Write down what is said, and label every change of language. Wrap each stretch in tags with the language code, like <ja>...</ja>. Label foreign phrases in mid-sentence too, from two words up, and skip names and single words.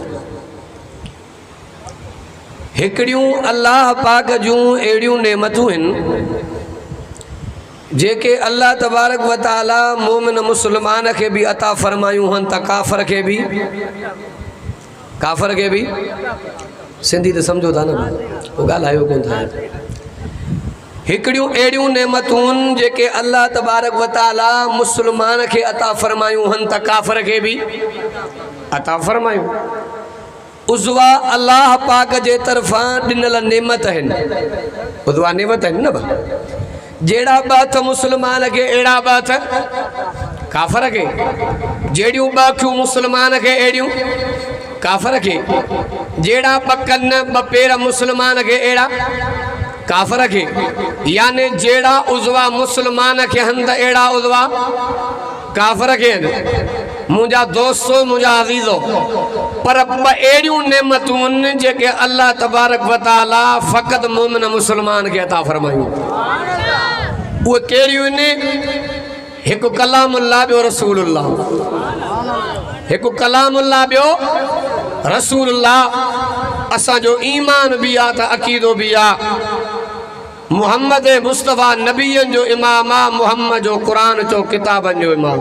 <sd>हिकिड़ियूं अल्लाह पाक जूं अहिड़ियूं नेमतूं आहिनि जेके अल्लाह तबारक व तआला मोमिन मुस्लमान खे बि अता फरमायूं हन त काफ़र खे बि सिंधी त सम्झो था न, पोइ ॻाल्हायो कोन था। हिकिड़ियूं अहिड़ियूं नेमतूं जेके अल्लाह तबारक व तआला मुस्लमान खे अता फरमायूं हन त काफ़र खे बि अता फरमायूं। उज़वा अल्लाह पाक जे तरफ़ां ॾिनल नेमत आहिनि, उज़वा नेमत आहिनि न बा। जहिड़ा ॿ हथ मुस्लमान खे अहिड़ा ॿ हथ काफ़र खे, जहिड़ियूं ॿ अखियूं मुस्लमान खे अहिड़ियूं काफ़र खे, जहिड़ा ॿ कन ॿ पेर मुस्लमान खे अहिड़ा काफ़र खे, यानी जहिड़ा उज़वा मुस्लमान खे हंध अहिड़ा उज़वा काफ़र खे आहिनि। मुंहिंजा दोस्तो, मुंहिंजा अज़ीज़ो, पर ॿ अहिड़ियूं नेमतूं आहिनि जेके अल्लाह तबारक व तआला फ़क़त मोमिन मुस्लमान खे अता फरमायूं। उहे कहिड़ियूं आहिनि? हिकु कलामुल्लाह, ॿियो रसूलुल्लाह। हिकु कलामुल्लाह, ॿियो रसूलुल्लाह। असांजो ईमान बि आहे त अक़ीदो बि आहे। मुहम्मद मुस्तफ़ा नबीअनि जो इमाम आहे, मुहम्मद जो क़ुरान जो किताबनि जो इमाम।</sd>